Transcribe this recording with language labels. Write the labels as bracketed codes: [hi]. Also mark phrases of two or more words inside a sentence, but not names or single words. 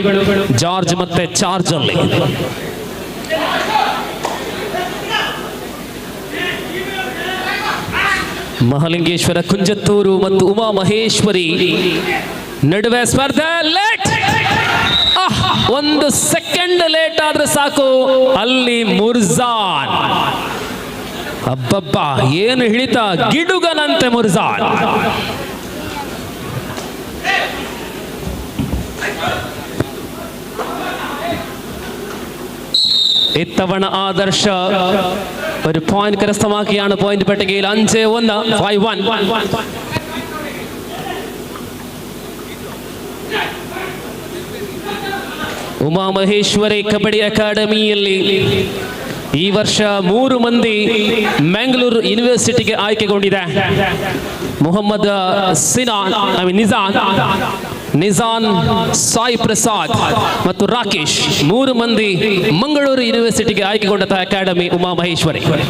[kn] ಜಾರ್ಜ್ ಮತ್ತೆ ಚಾರ್ಜ್ ಅಲ್ಲಿ ಮಹಾಲಿಂಗೇಶ್ವರ ಕುಂಜತ್ತೂರು ಮತ್ತು ಉಮಾ ಮಹೇಶ್ವರಿ ನಡುವೆ ಸ್ಪರ್ಧೆ. ಲೇಟ್, 1 [en] second late [kn] ಆದ್ರೆ ಸಾಕು, ಅಲ್ಲಿ ಮುರ್ಜಾನ್. ಅಬ್ಬಬ್ಬ, ಏನು ಹಿಡಿತ, ಗಿಡುಗನಂತೆ ಮುರ್ಜಾನ್. [ml] ഇത്തവണ ആദർശ ഒരു പോയിന്റ് കരസ്ഥമാക്കിയാണ് പോയിന്റ് പട്ടികയിൽ 5-1 5-1. [kn] ಉಮಾ ಮಹೇಶ್ವರಿ ಕಬಡ್ಡಿ ಅಕಾಡೆಮಿಯಲ್ಲಿ ಈ ವರ್ಷ 3 ಮಂದಿ ಮ್ಯಾಂಗ್ಳೂರು ಯೂನಿವರ್ಸಿಟಿಗೆ ಆಯ್ಕೆಗೊಂಡಿದೆ. ಮೊಹಮ್ಮದ್ ನಿಜಾನ್, ಸಾಯಿ ಪ್ರಸಾದ್ ಮತ್ತು ರಾಕೇಶ್ 3 ಮಂದಿ ಮಂಗಳೂರು ಯೂನಿವರ್ಸಿಟಿಗೆ ಆಯ್ಕೆಗೊಂಡ ಅಕಾಡೆಮಿ ಉಮಾ ಮಹೇಶ್ವರಿ.